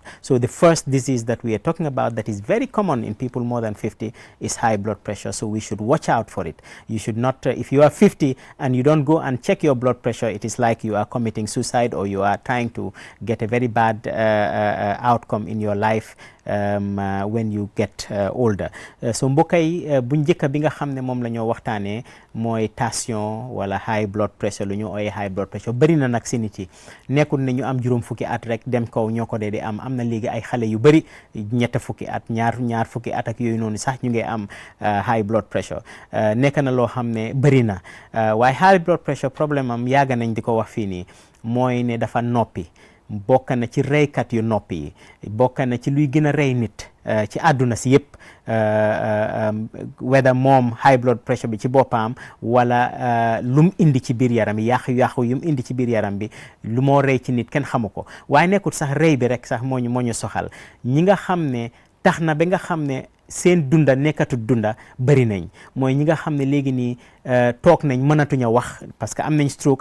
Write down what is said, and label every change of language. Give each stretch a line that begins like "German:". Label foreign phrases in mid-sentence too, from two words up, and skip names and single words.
English: So the first disease that we are talking about that is very common in people more than 50 is high blood pressure. So we should watch out for it. You should not, if you are 50 and you don't go and check your blood pressure, it is like you are committing suicide or you are trying to get a very bad outcome in your life when you get older.
Wolof: So mbokk yi bu njëkk bi nga xam ne moom la ñoo waxtaanee mooy tension wala
English: high blood pressure,
Wolof: lu ñu ooyee
English: high blood pressure.
Wolof: Bëri na nag si nit yi, nekkul ne ñu am juróom fukki at rek dem kaw ñoo ko dee di am na léegi ay xale yu bëri ñett fukki at ñaar fukki at ak yooyu noonu sax ñu ngi am
English: high blood pressure.
Wolof: Nekk na loo xam ne bëri na waaye
English: high blood pressure
Wolof: problème am yàgg nañ di ko wax fii nii, mooy ne dafa noppi. Bokk na ci reykat yu noppi yi, bokk na ci luy gën a rey nit ci àdduna si yëpp, whether moom
English: high blood pressure
Wolof: bi ci boppam wala lum indi ci biir yaram bi, yàqu yum indi ci biir yaram bi, lu moo rey ci nit kenn xamu ko. Waaye nekkul sax rey bi rek sax moo ñu soxal. Ñi nga xam ne tax na ba nga xam ne seen dunda nekkatut dunda bëri nañ, mooy ñi nga xam ne léegi nii toog nañ mënatuñ a wax
French: parce que
Wolof: am nañ stroke.